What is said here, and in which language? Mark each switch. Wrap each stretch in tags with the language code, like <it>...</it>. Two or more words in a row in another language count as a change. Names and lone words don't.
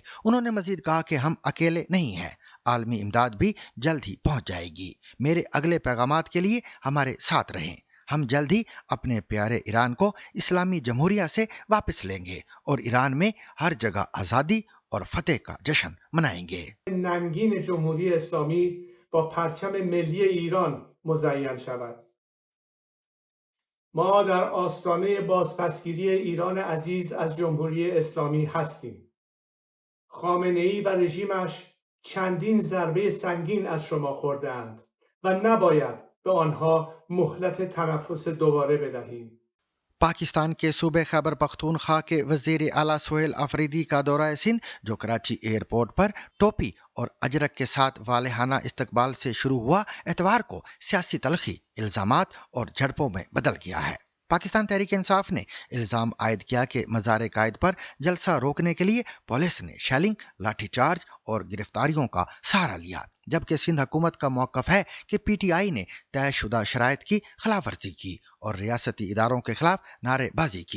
<ur>انہوں نے مزید کہا کہ ہم اکیلے نہیں ہیں، عالمی امداد بھی جلد ہی پہنچ جائے گی. میرے اگلے پیغامات کے لیے ہمارے ساتھ رہیں۔ ہم جلد ہی اپنے پیارے ایران کو اسلامی جمہوریہ سے واپس لیں گے اور ایران میں ہر جگہ آزادی اور فتح کا جشن منائیں گے.</ur> <fa>ننگین جمهوری اسلامی با پرچم ملی ایران مزین شود. ما در آستانه بازپسگیری ایران عزیز از جمهوری اسلامی هستیم. خامنه‌ای و رژیمش چندین ضربه سنگین از شما خورده‌اند و نباید به آنها مهلت تنفس دوباره بدهیم.</fa> <ur>پاکستان کے صوبے خیبر پختونخوا کے وزیر اعلیٰ سہیل آفریدی کا دورہ سندھ جو کراچی ایئرپورٹ پر ٹوپی اور اجرک کے ساتھ والہانہ استقبال سے شروع ہوا، اتوار کو سیاسی تلخی، الزامات اور جھڑپوں میں بدل گیا ہے۔ پاکستان تحریک انصاف نے الزام عائد کیا کہ مزار قائد پر جلسہ روکنے کے لیے پولیس نے شیلنگ، لاٹھی چارج اور گرفتاریوں کا سہارا لیا، جبکہ سندھ حکومت کا موقف ہے کہ پی ٹی آئی نے طے شدہ شرائط کی خلاف ورزی کی اور ریاستی اداروں کے خلاف نعرے بازی کی۔</ur>